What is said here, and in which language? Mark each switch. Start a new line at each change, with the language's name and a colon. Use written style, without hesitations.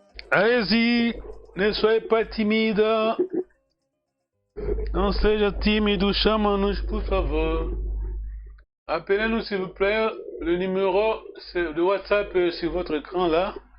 French: Allez-y, ne soyez pas timide.
Portuguese: Não seja tímido, chama-nos por favor.
French: Appelez-nous s'il vous plaît. Le numéro de WhatsApp est sur votre écran là.